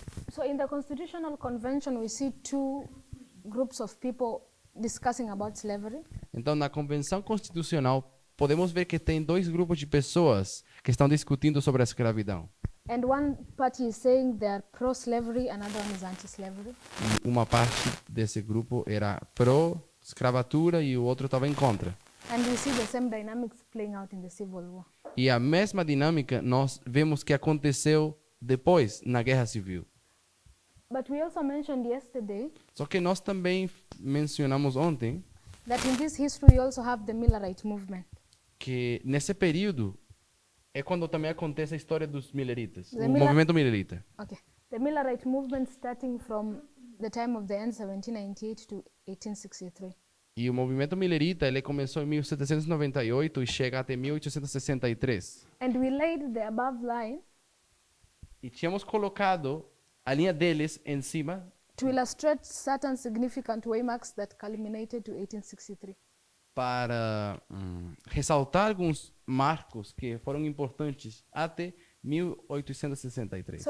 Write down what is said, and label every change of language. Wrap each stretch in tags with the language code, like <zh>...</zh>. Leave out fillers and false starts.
<en>So in the Constitutional Convention, we see two groups of people discussing about slavery.</en> <pt>Então, na Convenção Constitucional, podemos ver que tem dois grupos de pessoas que estão discutindo sobre a escravidão.</pt> <en>And one party is saying they are pro-slavery, another one is anti-slavery.</en> <pt>E uma parte desse grupo era pró-escravatura e o outro estava em contra.</pt> <en>And we see the same dynamics playing out in the Civil War.</en> <pt>E a mesma dinâmica nós vemos que aconteceu depois, na Guerra Civil.</pt> <en>But we also mentioned yesterday</en> <pt>Só que nós também mencionamos ontem</pt> <en>that in this history we also have the Millerite movement.</en> <pt>que nesse período é quando também acontece a história dos mileritas, o Miller- movimento milerita.</pt> <en>Okay. The Millerite movement starting from the time of the end 1798 to 1863.</en> <pt>E o movimento milerita ele começou em 1798 e chega até 1863.</pt> <en>And we laid the above line</en> <pt>E tínhamos colocado a linha deles em cima</pt> <en>to illustrate certain significant waymarks that culminated to 1863.</en> <pt>para ressaltar alguns marcos que foram importantes até 1863.</pt>